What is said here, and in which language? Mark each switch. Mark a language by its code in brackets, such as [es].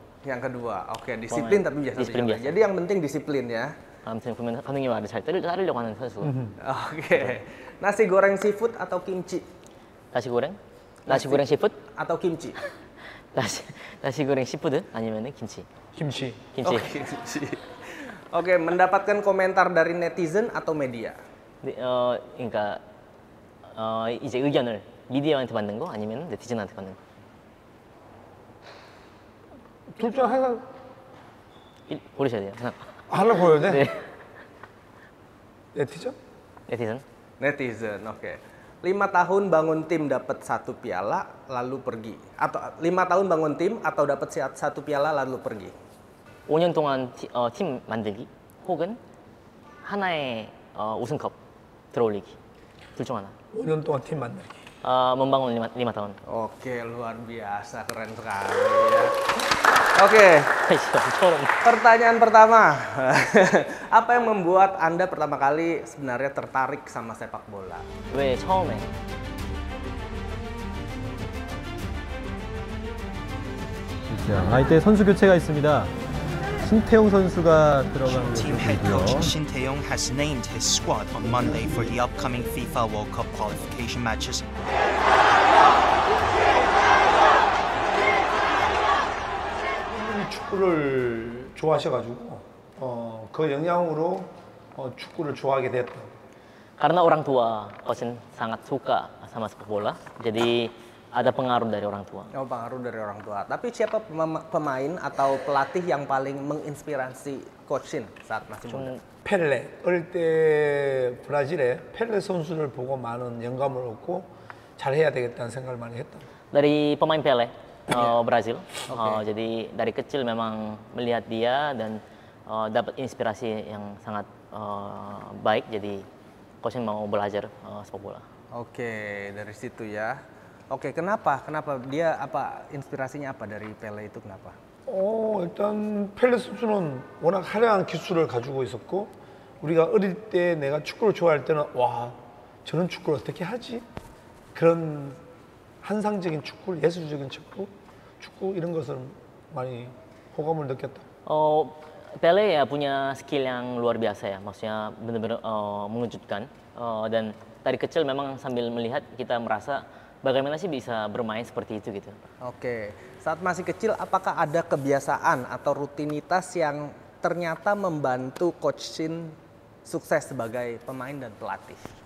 [id] Yang kedua, oke, disiplin tapi biasa-biasa. Disiplin biasa. Jadi yang penting disiplin ya. [ko] 아무튼 보면 감독의 말을 잘 따르려고 하는 선수. [id] Oke. Nasi goreng seafood atau kimchi? [ko] 나시 고랭? 나시 고랭 시푸드? [id] Atau kimchi? [ko] 나시 고랭 시푸드 아니면은 김치. 김치. 김치. Oh, kimchi. Oke, mendapatkan komentar dari netizen atau media? 그러니까 이제 의견을 미디어한테 받는 거 아니면 네티즌한테 받는 거? 둘 중 하나 고르셔야 돼요. 하나 보여야 돼? 네. 네티즌? 네티즌. [id] Netizen, oke. 5 tahun bangun tim dapat 1 piala lalu pergi. Atau 5 tahun bangun tim atau dapat 1 piala lalu pergi. [ko] 5년 동안 팀 만들기 혹은 하나의 우승컵 들어올리기. 둘 중 하나. 5년 동안 팀 만들기. [id] membangun 5 tahun. Oke, luar biasa, keren sekali ya. Oke, [ko] 처음. [id] pertanyaan pertama. Apa yang membuat Anda pertama kali sebenarnya tertarik sama sepak bola? [ko] 왜 처음에? 자, 이때 선수 교체가 있습니다. 신태용 선수가 들어간 [en] Team head coach [ko] 모습이고요. [en] Shin Tae-yong has named his squad on Monday for the upcoming FIFA World Cup qualification matches. [ko] 축구를 좋아하셔가지고 그 영향으로 축구를 좋아하게 됐다. [id] Karena orang tua Coach Shin sangat suka sama sepak bola, jadi ada pengaruh dari orang tua. Oh, pengaruh dari orang tua. Tapi siapa pemain atau pelatih yang paling menginspirasi Coach Shin saat masih muda? [ko] 펠레. 어릴 때 브라질에 펠레 선수를 보고 많은 영감을 얻고 잘해야 되겠다는 생각을 많이 했다. [id] Dari pemain Pele, Brazil. Jadi dari kecil memang melihat dia dan dapat inspirasi yang sangat baik. Jadi Coach Shin mau belajar sepak bola. Oke, dari situ ya. Oke, kenapa? Kenapa dia inspirasinya apa dari Pele itu kenapa? [ko] 일단 펠레 선수는 워낙 화려한 기술을 가지고 있었고 우리가 어릴 때 내가 축구를 좋아할 때는 와 저런 축구를 어떻게 하지? 그런 환상적인 축구, 예술적인 축구 이런 것을 많이 호감을 느꼈다. [id] Pele ya punya skill yang luar biasa ya, maksudnya benar-benar mengejutkan dan dari kecil memang sambil melihat kita merasa bagaimana sih bisa bermain seperti itu gitu. Oke, saat masih kecil apakah ada kebiasaan atau rutinitas yang ternyata membantu Coach Shin sukses sebagai pemain dan pelatih?